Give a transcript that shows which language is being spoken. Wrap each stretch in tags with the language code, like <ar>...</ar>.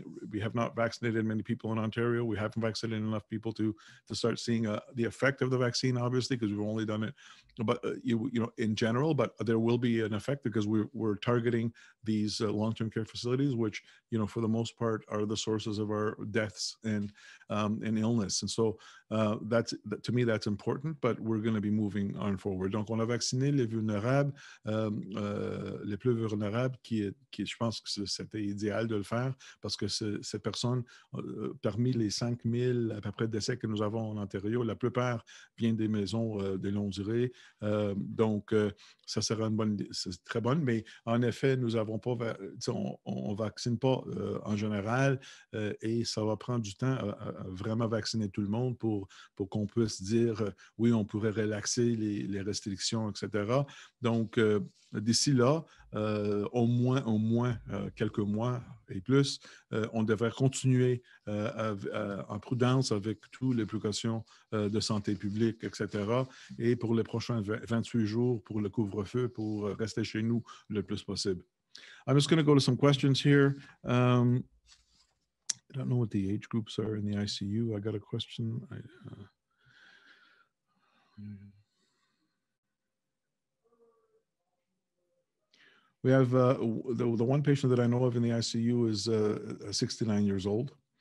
<en>We have not vaccinated many people in Ontario. We haven't vaccinated enough people to start seeing the effect of the vaccine, obviously, because we've only done it, but in general. But there will be an effect because we're targeting these long-term care facilities, which for the most part are the sources of our deaths and illness. And so To me, that's important, but we're going to be moving on forward.</en> <fr>Donc, on a vacciné les vulnérables, les plus vulnérables, qui je pense que c'était idéal de le faire parce que ces personnes, parmi les 5000 à peu près décès que nous avons en Ontario, la plupart viennent des maisons de longue durée. Donc, ça sera c'est très bonne, mais en effet, nous n'avons pas, on vaccine pas en général et ça va prendre du temps à vraiment vacciner tout le monde pour qu'on puisse dire oui, on pourrait relaxer les restrictions, etc. Donc, d'ici là, au moins quelques mois et plus, on devrait continuer en prudence avec toutes les précautions de santé publique, etc. Et pour les prochains 28 jours, pour le couvre-feu, pour rester chez nous le plus possible.</fr> <en>I'm just going to go to some questions here. I don't know what the age groups are in the ICU. I got a question. We have the one patient that I know of in the ICU is 69 years old.</en>